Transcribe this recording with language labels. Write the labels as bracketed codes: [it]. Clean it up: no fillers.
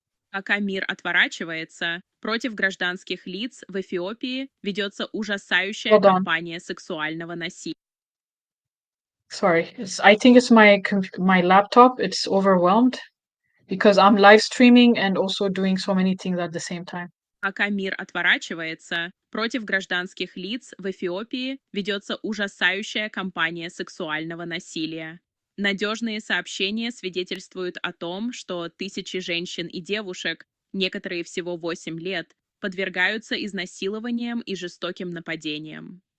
[ru] Пока мир отворачивается, против гражданских лиц в Эфиопии ведется ужасающая [en] Hold on. [ru] кампания сексуального насилия. [en] Sorry, I think it's my laptop. It's overwhelmed because I'm live streaming and also doing so many things at the same time. [ru] Пока мир отворачивается, против гражданских лиц в Эфиопии ведется ужасающая кампания сексуального насилия. Надежные сообщения свидетельствуют о том, что тысячи женщин и девушек, некоторые всего 8 лет, подвергаются изнасилованиям и жестоким нападениям.